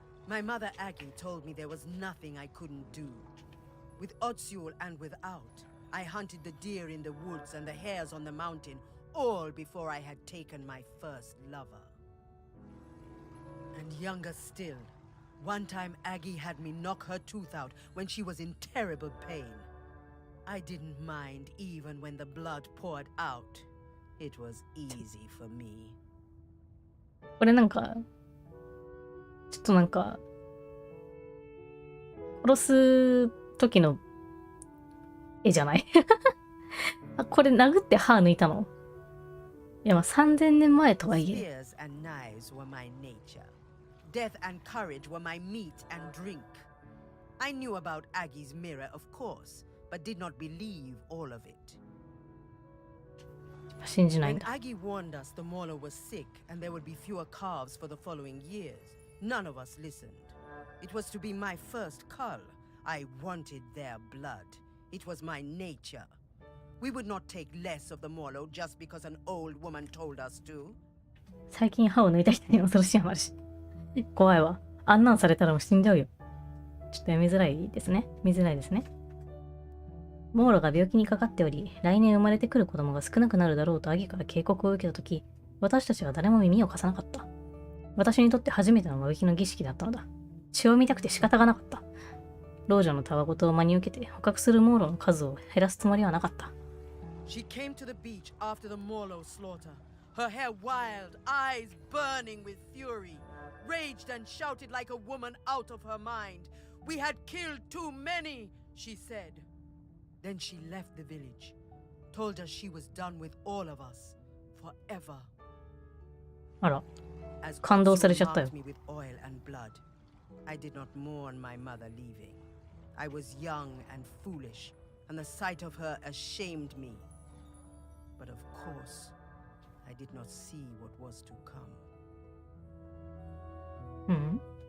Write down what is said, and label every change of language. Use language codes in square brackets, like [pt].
[en] My mother Aggie told me there was nothing I couldn't do. With Otsul and without, I hunted the deer in the woods and the hares on the mountain, all before I had taken my first lover. And younger still, one time Aggie had me knock her tooth out when she was in terrible pain. I didn't mind even when the blood poured out. It was easy for me. [ja] これなんか、ちょっとなんか、殺す時の絵じゃないあ、これ殴って歯抜いたの？いや、まあ3000年前とはいえ。 [en] Spears and knives were my nature. Death and courage were my meat and drink. I knew about Aggie's mirror, of course, but did not believe all of it. [ja] 信じないん [en] When [ja] だ。 [en] Aggie warned us the Mauler was sick and there would be fewer calves for the following years, none of us listened. It was to be my first cull. I wanted their blood. It was my nature. We would not take less of the Mauler just because an old woman told us to. [ja] 最近歯を抜いた人に恐ろしい話。怖いわ。あんなんされたらもう死んじゃうよ。ちょっと読みづらいですね。見づらいですね。モーロが病気にかかっており、来年生まれてくる子供が少なくなるだろうとアギから警告を受けたとき、私たちは誰も耳を貸さなかった。私にとって初めての間引きの儀式だったのだ。血を見たくて仕方がなかった。老女のたわごとを真に受けて捕獲するモーロの数を減らすつもりはなかった。 [en] She came to the beach after the Morlow slaughter, her hair wild, eyes burning with fury, raged and shouted like a woman out of her mind. We had killed too many, she said. Then she left the village, told us she was done with all of us, forever. [ja] あら、感動されちゃったよ。 [en] me with oil and blood. I did not mourn my mother leaving. I was young and foolish, and the sight of her ashamed me. But of course, I did not see what was to come. [ja] うん。